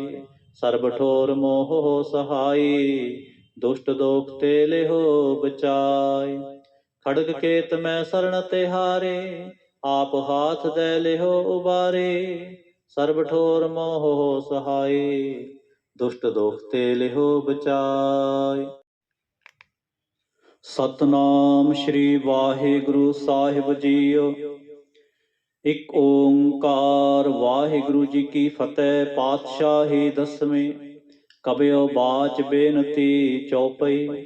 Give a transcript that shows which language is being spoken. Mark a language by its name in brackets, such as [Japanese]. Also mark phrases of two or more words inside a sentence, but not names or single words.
[Braj] सर्ब ठोर मोह हो सहाई, दुष्ट दोख ते लिहो बचाई। खड़ग केत में शरण तिहारे, आप हाथ दे लिहो उबारे, सर्ब ठोर मोह सहाय, दुष्ट दोख ते लिहो बचाय। [Punjabi] सतनाम श्री वाहिगुरु साहिब जीओ। ਇੱਕ ਓੰਕਾਰ ਵਾਹਿਗੁਰੂ ਜੀ ਕੀ ਫਤਿਹ। ਪਾਤਸ਼ਾਹੀ ਦਸਵੇਂ ਕਬਿਓ ਬਾਚ ਬੇਨਤੀ ਚੌਪਈ।